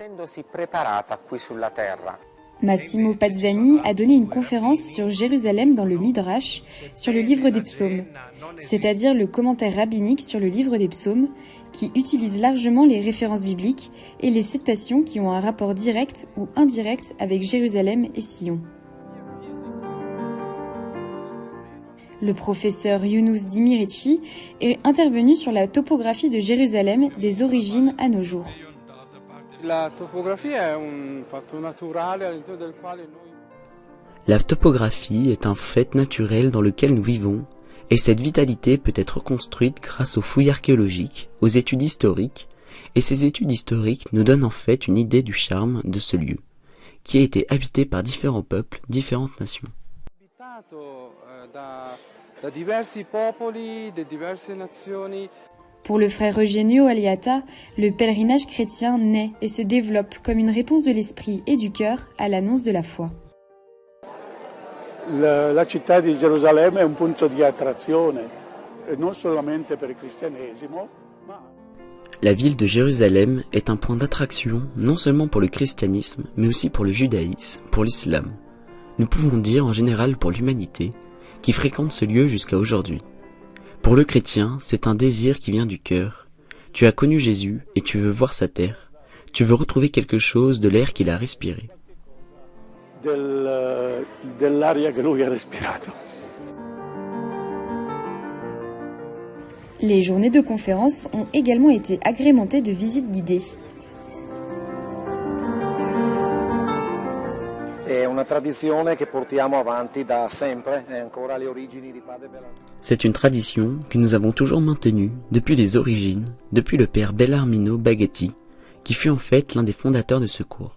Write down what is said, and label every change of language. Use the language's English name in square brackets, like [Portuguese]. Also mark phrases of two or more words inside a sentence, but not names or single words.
[French] Massimo Pazzani a donné une conférence sur Jérusalem dans le Midrash, sur le livre des psaumes, c'est-à-dire le commentaire rabbinique sur le livre des psaumes, qui utilise largement les références bibliques et les citations qui ont un rapport direct ou indirect avec Jérusalem et Sion. Le professeur Yunus Dimirici est intervenu sur la topographie de Jérusalem des origines à nos jours. La topographie est [Italian] un fatto naturale all'interno del quale noi... [French] La topographie est un fait naturel dans lequel nous vivons, et cette vitalité peut être construite grâce aux fouilles archéologiques, aux études historiques, et ces études historiques nous donnent en fait une idée du charme de ce lieu, qui a été habité par différents peuples, différentes nations. [Italian] Da diversi popoli, de diverse nazioni. [French] Pour le frère Eugenio Aliata, le pèlerinage chrétien naît et se développe comme une réponse de l'esprit et du cœur à l'annonce de la foi. [Italian] La città di Gerusalemme è un punto di attrazione, non solamente per il cristianesimo, ma... [French] La ville de Jérusalem est un point d'attraction non seulement pour le christianisme, mais aussi pour le judaïsme, pour l'islam. Nous pouvons dire en général pour l'humanité, qui fréquente ce lieu jusqu'à aujourd'hui. Pour le chrétien, c'est un désir qui vient du cœur. Tu as connu Jésus et tu veux voir sa terre. Tu veux retrouver quelque chose de l'air qu'il a respiré. [Italian] Dell'aria che lui ha respirato. [French] Les journées de conférences ont également été agrémentées de visites guidées. C'est une tradition que nous avons toujours maintenue depuis les origines, depuis le père Bellarmino Baghetti, qui fut en fait l'un des fondateurs de ce cours.